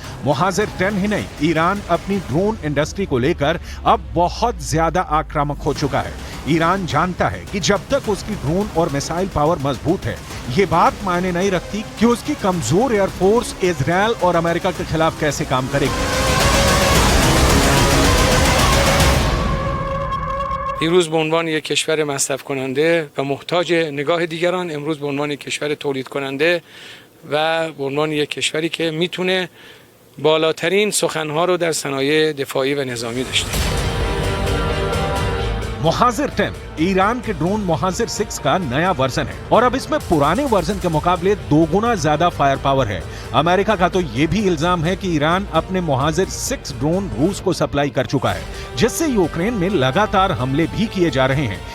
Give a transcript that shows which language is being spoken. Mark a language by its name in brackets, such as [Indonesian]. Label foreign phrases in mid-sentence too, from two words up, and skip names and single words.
[Hindi] मोहाजिर 10 ही नहीं, ईरान अपनी [English] drone industry [Hindi] को लेकर अब बहुत ज्यादा आक्रामक हो चुका है। ईरान जानता है कि जब तक उसकी ड्रोन और [English] missile power [Hindi] मजबूत है, ये बात मायने नहीं रखती कि उसकी कमजोर एयरफोर्स इजराइल और अमेरिका के खिलाफ कैसे काम करेगी। [Persian] دیروز به عنوان یک کشور مصرف کننده و محتاج نگاه دیگران، امروز به عنوان یک کشور تولید کننده و به عنوان یک کشوری که میتونه بالاترین سخنها رو در صنایع دفاعی و نظامی داشته. [Hindi] मोहाजिर 10 ईरान के ड्रोन मोहाजिर 6 का नया वर्जन है और अब इसमें पुराने वर्जन के मुकाबले 2 गुना ज्यादा [English] fire power [Hindi] है। अमेरिका का तो ये भी इल्जाम है कि ईरान अपने मोहाजिर 6 ड्रोन रूस को सप्लाई कर चुका है, जिससे यूक्रेन में लगातार हमले भी किए जा रहे हैं।